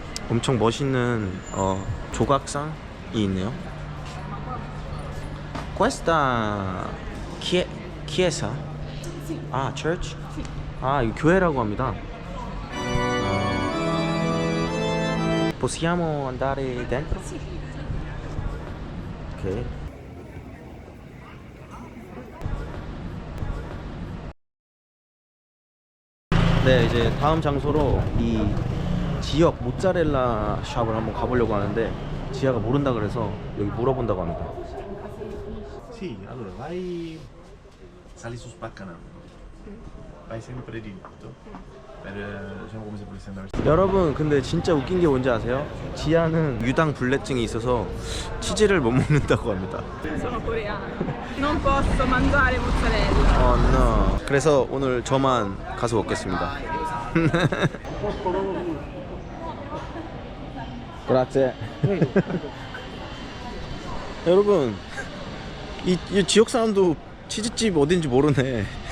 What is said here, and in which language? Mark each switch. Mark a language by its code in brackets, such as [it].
[ko] 엄청 멋있는 조각상이 있네요. [it] Questa chiesa? 아, [en] church? [ko] 아, 이거 교회라고 합니다. [it] Possiamo andare dentro? [ko] 오케이. 네, 이제 다음 장소로 이 지역 모짜렐라 샵을 한번 가보려고 하는데 지아가 모른다 그래서 여기 물어본다고 합니다. [it] Sì, allora sali su Spaccanano, vai sempre diritto, diciamo come se volessi andare. [ko] 여러분 근데 진짜 웃긴 게 뭔지 아세요? 지아는 유당 불내증이 있어서 치즈를 못 먹는다고 합니다. [it] Sono coreana. Non posso mangiare mozzarella. no. [ko] 그래서 오늘 저만 가서 먹겠습니다. 그라제. 여러분 이 지역 사람도 치즈집 어딘지 모르네.